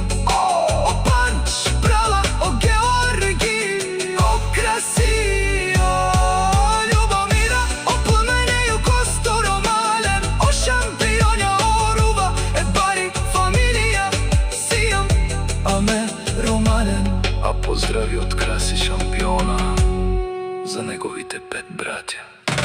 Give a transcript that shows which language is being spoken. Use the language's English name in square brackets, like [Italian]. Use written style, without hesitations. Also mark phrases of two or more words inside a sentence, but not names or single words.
[Romany] О Панч Прала, о Георги, о краси, о Љубомира, о Пламене и о Косто Ромален, о шампионја, о Рува, е бари фамилија Сијам, Аме Ромален. [Macedonian] А поздрави од краси шампиона за неговите 5 браќа.